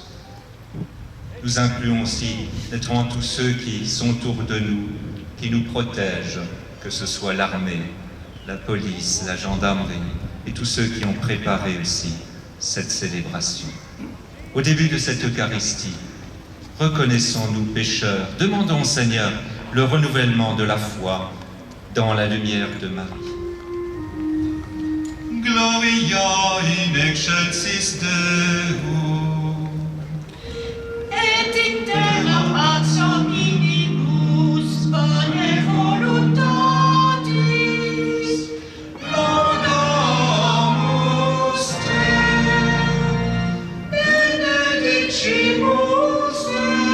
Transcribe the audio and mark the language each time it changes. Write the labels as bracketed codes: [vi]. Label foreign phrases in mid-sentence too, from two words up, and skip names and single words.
[fr] Nous incluons aussi naturellement tous ceux qui sont autour de nous, qui nous protègent, que ce soit l'armée, la police, la gendarmerie, et tous ceux qui ont préparé aussi cette célébration. Au début de cette Eucharistie, reconnaissons-nous pécheurs, demandons au Seigneur le renouvellement de la foi dans la lumière de Marie. [la] Gloria in excelsis Deo. Et in terra pax omnibus bone voluntatis. Laudamus Te, benedicimus Te,